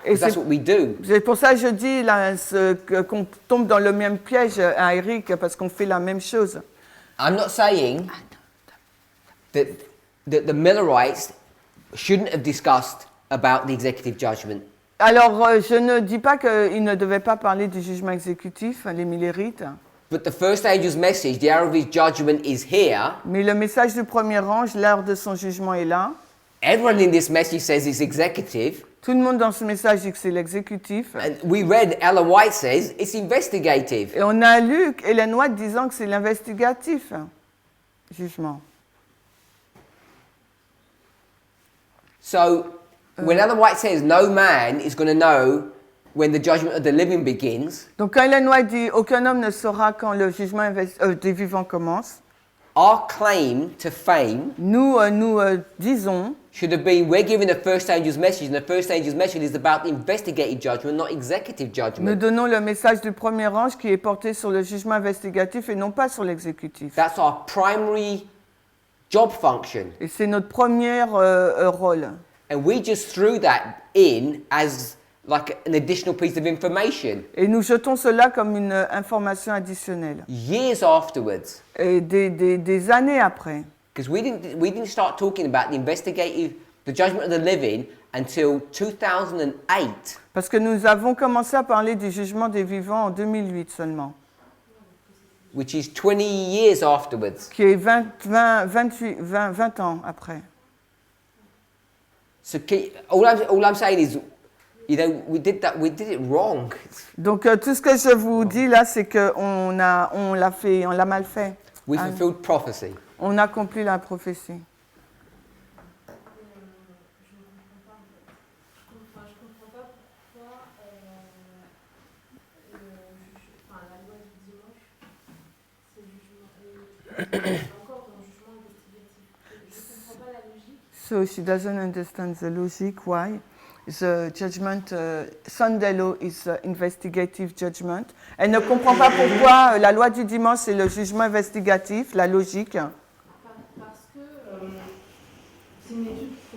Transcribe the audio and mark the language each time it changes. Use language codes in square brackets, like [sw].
[fr] Et [en] Because that's [fr] c'est- [en] what we do. [fr] C'est pour ça que je dis là, qu'on tombe dans le même piège à Eric, parce qu'on fait la même chose. [en] I'm not saying that the Millerites shouldn't have discussed about the executive judgment. [fr] Alors, je ne dis pas qu'ils ne devaient pas parler du jugement exécutif, les Millerites, [en] But the first angel's message, the hour of his judgment is here. [fr] mais le message du premier ange, l'heure de son jugement est là. [en] Everyone in this message says it's executive. [fr] Tout le monde dans ce message dit que c'est l'exécutif. [en] And we read Ellen White says it's investigative. [fr] Et on a lu Ellen White disant que c'est l'investigatif, jugement. [en] So when Ellen White says no man is going to know when the judgment of the living begins, [fr] Donc quand Ellen White dit « Aucun homme ne saura quand le jugement des vivants commence », [en] our claim to fame [fr] nous disons [en] should have been we're giving the first angel's message, and the first angel's message is about investigative judgment, not executive [fr] Nous [en] judgment. [fr] donnons le message du premier ange qui est porté sur le jugement investigatif et non pas sur l'exécutif. [en] That's our primary job function. [fr] Et c'est notre premier rôle. [en] And we just threw that in as like an additional piece of information. [fr] Et nous jetons cela comme une information additionnelle. [en] Years afterwards, [fr] Et des années après. [en] because we didn't start talking about the judgment of the living until 2008. [fr] Parce que nous avons commencé à parler du jugement des vivants en 2008 seulement. [en] Which is 20 years afterwards. [fr] Qui est 20 ans après. [en] So all I'm saying is, you know, we did it wrong. [fr] Donc tout ce que je vous dis là, c'est qu'on l'a mal fait. [en] We fulfilled prophecy. [fr] On a accompli la prophétie. Je comprends pas pourquoi la loi du dimanche, c'est jugement, encore dans le jugement investigatif. Je comprends pas la logique. [en] So she doesn't understand the logic why the judgment Sunday law is investigative judgment. [fr] Elle ne comprend pas pourquoi la loi du dimanche c'est le jugement investigatif, la logique. Parce que c'est une étude